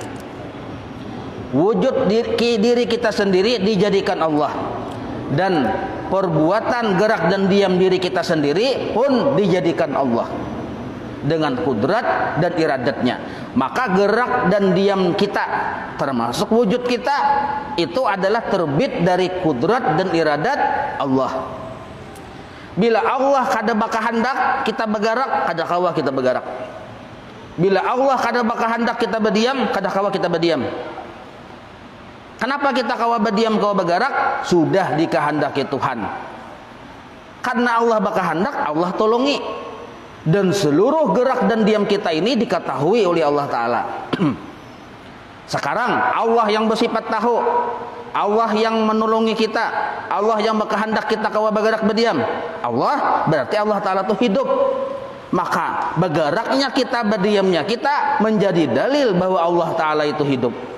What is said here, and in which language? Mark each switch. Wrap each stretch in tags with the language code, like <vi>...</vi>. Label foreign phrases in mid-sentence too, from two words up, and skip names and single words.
<id>Wujud diri kita sendiri dijadikan Allah, dan perbuatan gerak dan diam diri kita sendiri pun dijadikan Allah dengan kudrat dan iradatnya. Maka gerak dan diam kita termasuk wujud kita itu adalah terbit dari kudrat dan iradat Allah.</id> <bjn>Bila Allah kada bakahandak kita bergerak, kada kawa kita bergerak. Bila Allah kada bakahandak kita berdiam, kada kawa kita berdiam. Kenapa kita kawa berdiam kawa bergerak?</bjn> <id>Sudah dikehendaki Tuhan.</id> <bjn>Karena Allah bakahandak, Allah tolongi.</bjn> <id>Dan seluruh gerak dan diam kita ini diketahui oleh Allah Ta'ala. Sekarang Allah yang bersifat tahu, Allah yang menolongi kita, Allah yang berkehendak kita kawa bergerak berdiam. Allah berarti Allah Ta'ala itu hidup. Maka bergeraknya kita, berdiamnya kita menjadi dalil bahwa Allah Ta'ala itu hidup.</id>